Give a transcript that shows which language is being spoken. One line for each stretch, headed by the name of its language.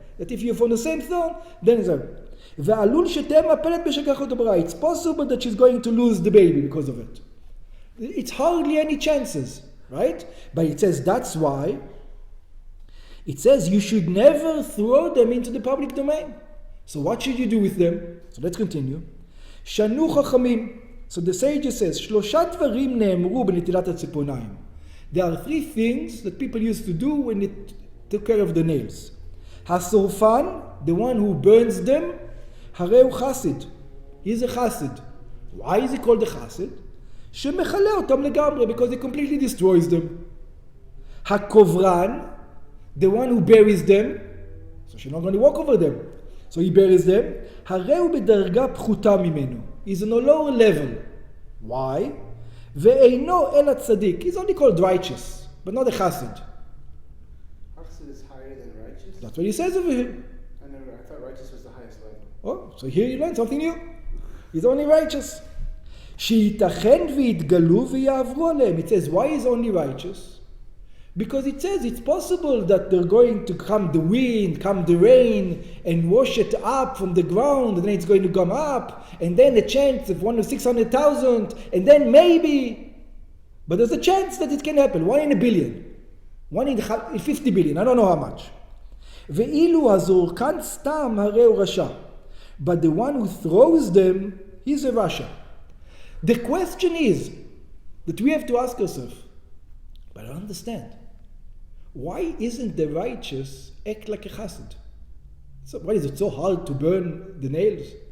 English: That if you're from the same throne, then it's a... It's possible that she's going to lose the baby because of it. It's hardly any chances, right? But it says that's why. It says you should never throw them into the public domain. So what should you do with them? So let's continue. Shanu chachamim. So the sage says,
Hebrew: שלושה דברים נאמרו בנטילת הציפורניים.
English: There are 3 things that people used to do when they took care of the nails. Hasorfan, the one who burns them,
Hebrew: הרי הוא חסיד.
English: He's a chassid. Why is he called a chassid?
Hebrew: שמכלה אותם לגמרי,
English: because he completely destroys them.
Hebrew: הקוברן,
English: the one who buries them, so she's not going to walk over them. So he buries them.
Hebrew: הרי הוא בדרגה פחותה ממנו.
English: He's on a lower level. Why?
Hebrew: ואינו אלא צדיק.
English: He's only called righteous, but not a chassid. Chassid is higher than righteous? That's what he says over here. I thought righteous was the highest level. Oh, so here you learn something new. He's only righteous.
Hebrew: שייתכן ויתגלו ויעברו עליהם.
English: It says, why is only righteous? Because it says it's possible that they're going to come the wind, come the rain, and wash it up from the ground, and then it's going to come up, and then a chance of 1 to 600,000, and then maybe. But there's a chance that it can happen, 1 in a billion, 1 in 50 billion, I don't know how much.
Hebrew: ואילו הזורקן סתם הרי הוא רשע.
English: But the one who throws them, he's a rasha. The question is, that we have to ask ourselves, but I don't understand. Why isn't the righteous act like a chassid? So why is it so hard to burn the nails?